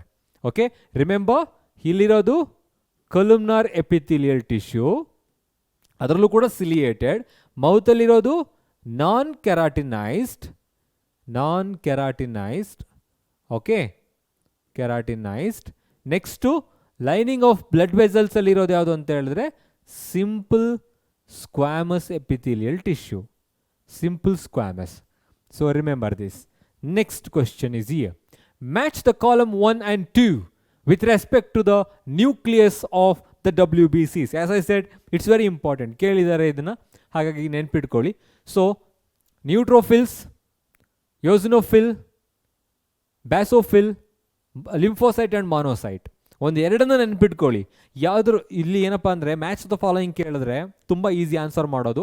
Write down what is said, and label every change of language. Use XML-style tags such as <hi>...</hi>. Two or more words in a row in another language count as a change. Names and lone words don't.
<en>OK, remember, ಇಲ್ಲಿರೋದು columnar epithelial tissue,</en> <kn>ಅದರಲ್ಲೂ ಕೂಡ</kn> <en>ಸಿಲಿಯೇಟೆಡ್. ಮೌತಲ್ಲಿರೋದು non keratinized. OK, keratinized. next lining of blood vessels</en> <kn>ಅಲ್ಲಿ ಇರೋದು ಯಾವುದು ಅಂತ ಹೇಳಿದ್ರೆ</kn> <en>simple squamous epithelial tissue. Simple squamous. So remember this. Next question is here. Match the column 1 and 2 with respect to the nucleus of the WBCs. As I said, it's very important.</en> <kn>ಕೇಳಿದ್ದಾರೆ ಇದನ್ನ, ಹಾಗಾಗಿ ನೆನ್ಪಿಟ್ಕೊಳ್ಳಿ.</kn> <en>so neutrophils, eosinophil, basophil, lymphocyte and monocyte.</en> <kn>ಒಂದು ಎರಡನ್ನ ನೆನ್ಪಿಟ್ಕೊಳ್ಳಿ. ಯಾವುದ್ರು ಇಲ್ಲಿ ಏನಪ್ಪ ಅಂದರೆ</kn> <en>match the following</en> <kn>ಕೇಳಿದ್ರೆ ತುಂಬ</kn> <en>easy answer</en> <kn>ಮಾಡೋದು.</kn>